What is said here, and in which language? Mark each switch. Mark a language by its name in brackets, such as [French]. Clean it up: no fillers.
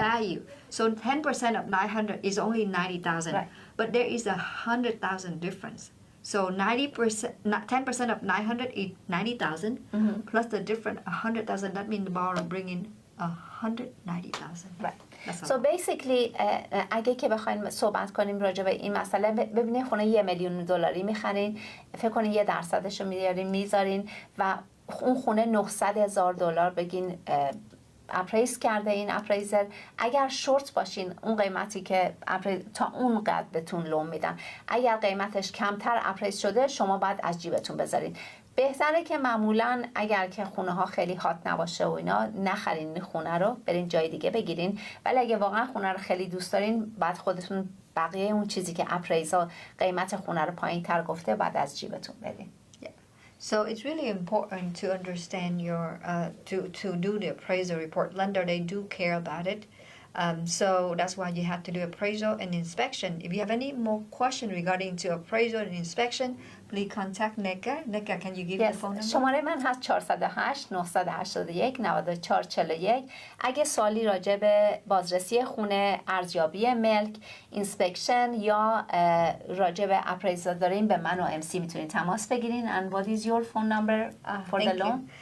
[English] value. So 10% of 900 is only 90,000. Right. But there is 100,000 difference. So 90%, 10% of 900 is 90,000 plus the different 100,000. That means the borrower bring in 190,000. Right. That's all. So basically [Persian] اگه که بخوایم صحبت کنیم راجع به این مسئله، ببینید خونه $1,000,000 میخرین، فکر کنین 1% رو میذارین و اون خونه $900,000 بگین اپریز کرده این اپریزر. اگر شورت باشین اون قیمتی که تا اون قدر بهتون لون میدن. اگر قیمتش کمتر اپریز شده شما باید از جیبتون بذارین. بهتره که معمولا اگر که خونه ها خیلی هات نباشه و اینا نخرین این خونه رو، برین جای دیگه بگیرین. ولی اگه واقعا خونه رو خیلی دوست دارین بعد خودتون بقیه اون چیزی که اپریزا قیمت خونه رو پایین تر گفته بعد از جیبتون بدین. So it's really important to understand your to do the appraisal report. Lender, they do care about it. So that's why you have to do appraisal and inspection. If you have any more question regarding to appraisal and inspection, please contact NECA. NECA, can you give the phone number? شماره من هست 408 981 9441. اگه سوالی راجع به بازرسی خونه، ارزیابی ملک، اینسپکشن یا راجع به اپریزال دارین به من و MC میتونین تماس بگیرین. [English] And what is your phone number for the loan?